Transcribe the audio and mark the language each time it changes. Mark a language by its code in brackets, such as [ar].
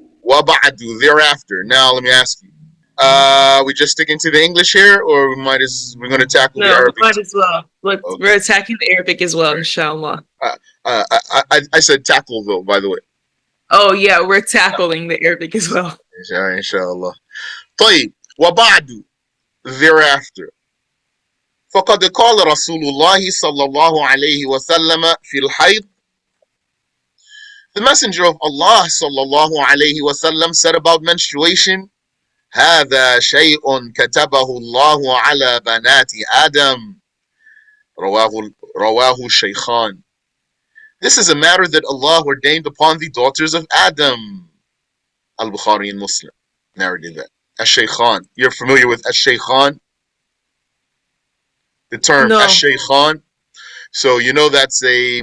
[ar] وَبَعْدُ, [en] thereafter. Now let me ask you. We just sticking to the English here, or we're going to tackle the No, we Arabic might too? as well. Okay. We're attacking the Arabic as well, inshallah. I said tackle though, by the way. Oh yeah, we're tackling the Arabic as well. [ar] Inshallah. طيب. وبعد, [en] thereafter. [ar] فقد قال رسول الله صلى الله عليه وسلم في الحيض. [en] The Messenger of Allah [ar] صلى الله عليه وسلم [en] said about menstruation, [ar] هذا شيء كتبه الله على بنات آدم. رواه الشيخان. [en] This is a matter that Allah ordained upon the daughters of Adam. Al-Bukhari and Muslim narrated that. Ash-Shaykhan. You're familiar with Ash-Shaykhan? The term No. Ash-Shaykhan. So you know that's a